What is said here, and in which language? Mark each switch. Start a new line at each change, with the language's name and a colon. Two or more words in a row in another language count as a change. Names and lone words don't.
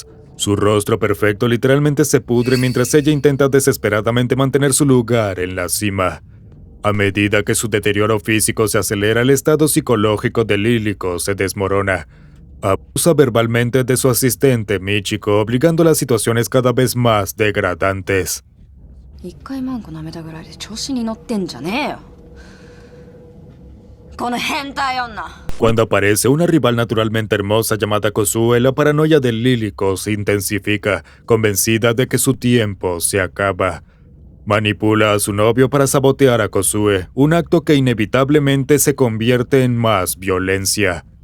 Spanish: Su rostro perfecto literalmente se pudre mientras ella intenta desesperadamente mantener su lugar en la cima. A medida que su deterioro físico se acelera, el estado psicológico de Liliko se desmorona. Abusa verbalmente de su asistente Michiko, obligándola a situaciones cada vez más degradantes.
Japanese: 一回マンコ舐めたぐらいで調子に乗ってんじゃねえよこの変態女
Spanish: Cuando aparece una rival naturalmente hermosa llamada Kozue, la paranoia de Liliko se intensifica, convencida de que su tiempo se acaba. Manipula a su novio para sabotear a Kozue, un acto que inevitablemente se convierte en más violencia.